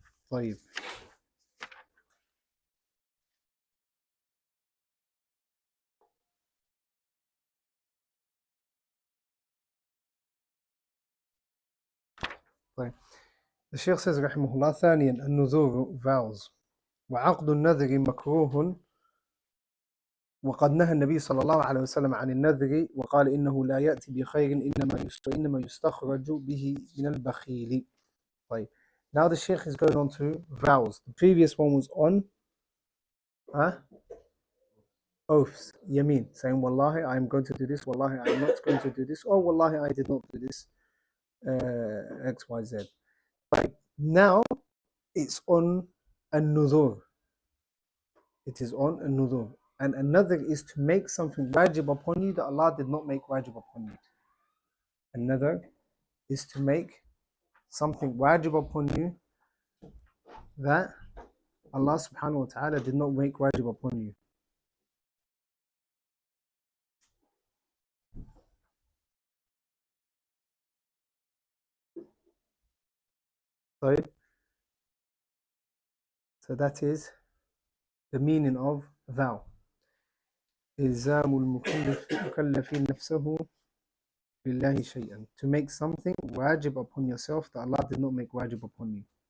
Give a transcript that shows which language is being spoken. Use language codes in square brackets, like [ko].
[ar] طيب، الشيخ says رحمه الله: ثانيا النذور vows، وعقد النذر مكروه، وقد نهى النبي صلى الله عليه وسلم عن النذر وقال إنه لا يأتي بخير إنما يستخرج به من البخيل. [en] طيب, now the Sheikh is going on to vows. The previous one was on oaths, yameen, saying Wallahi I am going to do this, Wallahi I am not going to do this, or Wallahi I did not do this, XYZ. Right. Now it's on a nudhur. It is on a nudhur. And another is to make something wajib upon you that Allah did not make wajib upon you. Another is to make something wajib upon you that Allah subhanahu wa ta'ala did not make wajib upon you. Right? So that is the meaning of vow. [ar] إلزام المكلف نفسه لله شيئا. [en] To make something wajib upon yourself that Allah did not make wajib upon you.